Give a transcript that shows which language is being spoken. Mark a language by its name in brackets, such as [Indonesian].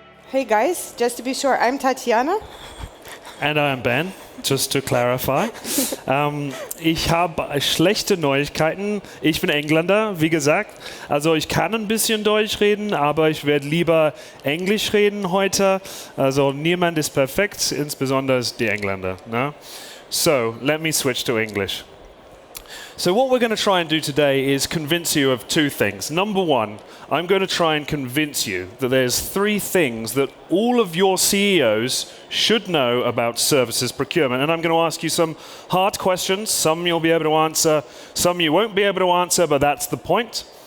[English] Hey guys, just to be sure, I'm Tatjana. And I'm Ben, just to clarify. [German] Ich habe schlechte Neuigkeiten. Ich bin Engländer, wie gesagt. Also ich kann ein bisschen Deutsch reden, aber ich werde lieber Englisch reden heute. Also niemand ist perfekt, insbesondere die Engländer. Ne? [English] So, let me switch to English. So what we're going to try and do today is convince you of two things. Number one, I'm going to try and convince you that there's three things that all of your CEOs should know about services procurement. And I'm going to ask you some hard questions. Some you'll be able to answer, some you won't be able to answer, but that's the point.